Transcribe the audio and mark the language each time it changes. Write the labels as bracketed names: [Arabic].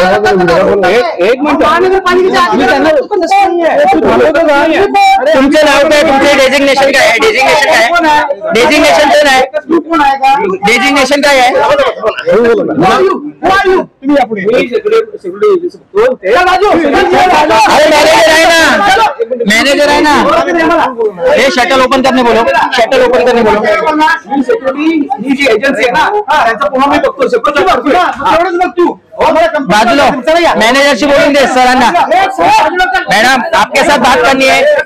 [Marathi] एक मिनिट, तुमचं नाव काय, तुमचे डेझिग्नेशन काय आहे? डेझिग्नेशन काय, डेझिग्नेशन तर नाही, डेझिग्नेशन काय आहे? मॅनेजर आहे ना, मॅनेजर आहे ना. [Hindi] हे शटल ओपन करने बोलो, शटल ओपन करने बोलो. [Marathi] बाजूला मॅनेजरशी बोलून दे सरांना. [Hindi] मॅडम आपके साथ बात करनी है.